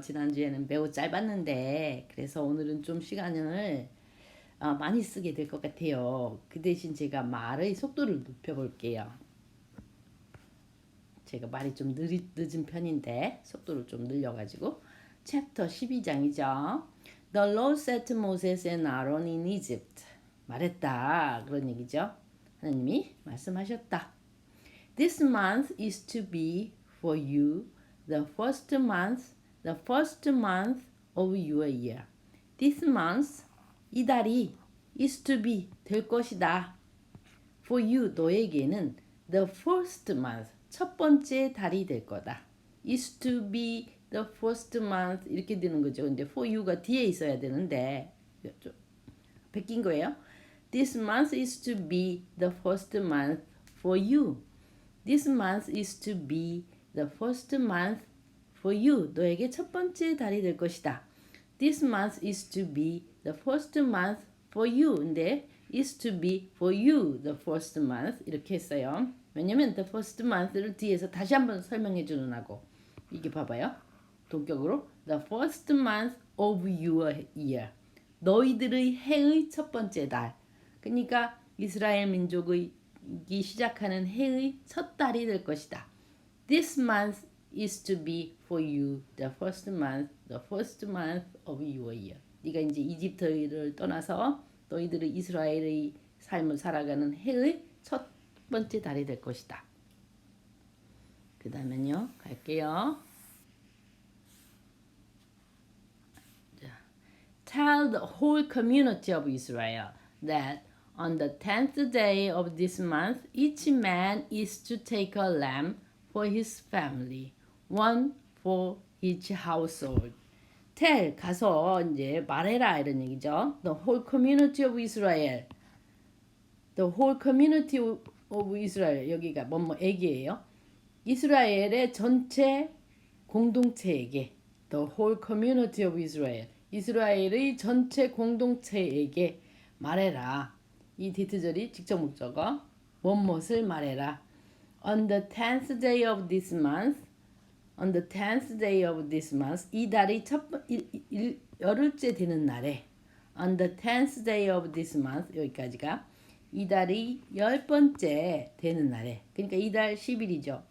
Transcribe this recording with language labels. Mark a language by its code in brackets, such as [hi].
[ko] 지난주에는 매우 짧았는데 그래서 오늘은 좀 시간을 많이 쓰게 될 것 같아요. 그 대신 제가 말의 속도를 높여볼게요. 제가 말이 좀 늦은 편인데 속도를 좀 늘려가지고 챕터 12장이죠. [en] The Lord set Moses and Aaron in Egypt. [ko] 말했다. 그런 얘기죠. 하나님이 말씀하셨다. [en] This month is to be for you the first month of your year. This month, [ko] 이 달이 [en] is to be [ko] 될 것이다. [en] For you, [ko] 너에게는 [en] the first month, [ko] 첫 번째 달이 될 거다. [en] Is to be the first month [ko] 이렇게 되는 거죠. 근데 [en] for you [ko] 가 뒤에 있어야 되는데 좀 베낀 거예요. [en] This month is to be the first month for you. This month is to be the first month for you. [ko] 너에게 첫 번째 달이 될 것이다. [en] This month is to be the first month for you. [ko] 근데 [en] is to be for you the first month [ko] 이렇게 했어요. 왜냐면 [en] the first month [ko] 를 뒤에서 다시 한번 설명해 주느라고. 이게 봐봐요. 동격으로 [en] the first month of your year. [ko] 너희들의 해의 첫 번째 달. 그러니까 이스라엘 민족의 시작하는 해의 첫 달이 될 것이다. [en] This month is to be for you the first month of your year. [ko] 네가 이제 이집트를 떠나서 너희들의 이스라엘의 삶을 살아가는 해의 첫 번째 달이 될 것이다. 그 다음엔요 갈게요. [en] Tell the whole community of Israel that on the 10th day of this month, each man is to take a lamb for his family, one for each household. Tell, [ko] 가서 이제 말해라 이런 얘기죠. [en] The whole community of Israel. The whole community of Israel. [ko] 여기가 뭐뭐에게예요. 이스라엘의 전체 공동체에게. [en] The whole community of Israel. [ko] 이스라엘의 전체 공동체에게 말해라. 이 디트절이 직접 목적어 무엇을 말해라. [en] On the 10th day of this month, on the 10th day of this month, [ko] 이 달이 열흘째 되는 날에, [en] on the 10th day of this month, [ko] 여기까지가 이 달이 10번째 되는 날에, 그러니까 이달 10일이죠.